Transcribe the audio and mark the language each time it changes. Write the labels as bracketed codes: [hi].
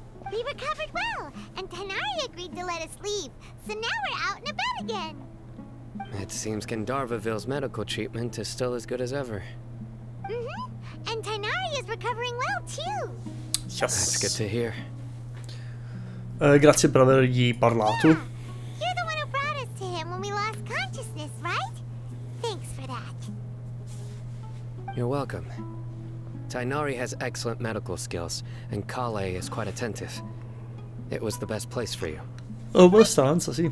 [en] We recovered well, and Tanari agreed to let us leave, so now we're out and about again. It seems Gandharvaville's medical treatment is still as good as ever. And Tanari is recovering well too. Yes. That's good to hear. [it] Grazie per avergli parlato. [en] You're the one who brought us to him when we lost consciousness, right? Thanks for that. You're welcome. Tainari has excellent medical skills, and Kale is quite attentive. It was the best place for you. [it] Abbastanza, sì.